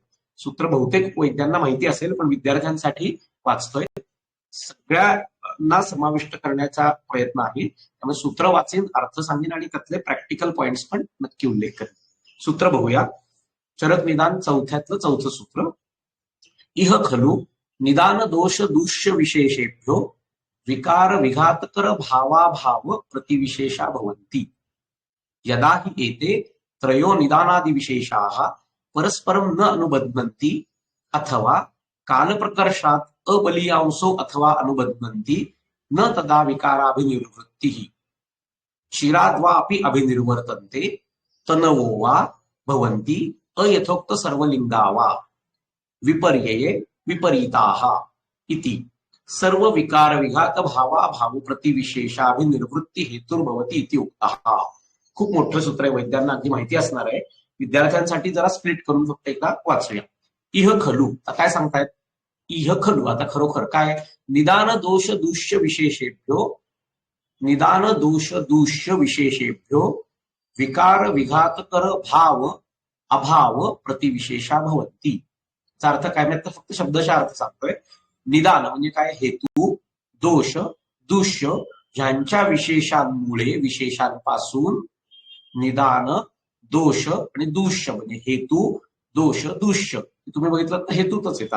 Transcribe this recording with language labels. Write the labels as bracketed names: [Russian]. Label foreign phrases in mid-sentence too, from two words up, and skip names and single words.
[Marathi] सूत्र बहुतेक वैद्यांना माहिती असेल, पण विद्यार्थ्यांसाठी वाचतोय, सगळ्यांना समाविष्ट करण्याचा प्रयत्न आहे. त्यामुळे सूत्र वाचेन, अर्थ सांगेन आणि त्यातले [English] practical points [Marathi] पण नक्की उल्लेख करेन. सूत्र बघूया. चरक निदान चौथ्यातलं चौथं सूत्र. [Sanskrit] इह खलु निदान दोष दूष्य विशेषेभ्यो विकार विघातकर भावाभाव प्रतिविशेषा भवन्ति. यदा हि एते त्रयो निदानादि विशेषाः परस्परं न अनुबध्नन्ति अथवा कालप्रकर्षात् अबलीयांसो अथवा अनुबध्नन्ति न तदा विकाराभिनिर्वृत्तिः. शिराद्वा अपि अभिनिर्वर्तन्ते तनवो वा भवन्ति अयथोक्त सर्वलिंगा वा विपर्यये विपरीताः इति सर्व विकार विघात भावा भाव प्रतिविशेषाभिनिर्वृत्ती हेतुर्भवती इति उक्तः. [Marathi] खूप मोठं सूत्र आहे, वैद्यांना अगदी माहिती असणार आहे. विद्यार्थ्यांसाठी जरा स्प्लिट करून फक्त एकदा वाचूया. [Sanskrit] इह खलु, [Marathi] काय सांगतायत, [Sanskrit] इह खलु [Marathi] आता खरोखर काय, [Sanskrit] निदान दोष दूष्य विशेषेभ्यो, निदान दोष दूष्य विशेषेभ्यो विकार विघातकर भाव अभाव प्रतिविशेषा भवन्ति. [Marathi] याचा अर्थ काय, मी आता फक्त शब्दशः अर्थ सांगतोय. निदान म्हणजे काय, हेतू, दोष, दूष्य ह्यांच्या विशेषांमुळे, विशेषांपासून निदान, दोष आणि दूष्य म्हणजे हेतू, दोष, दूष्य तुम्ही बघितलं तर हेतूतच येतात.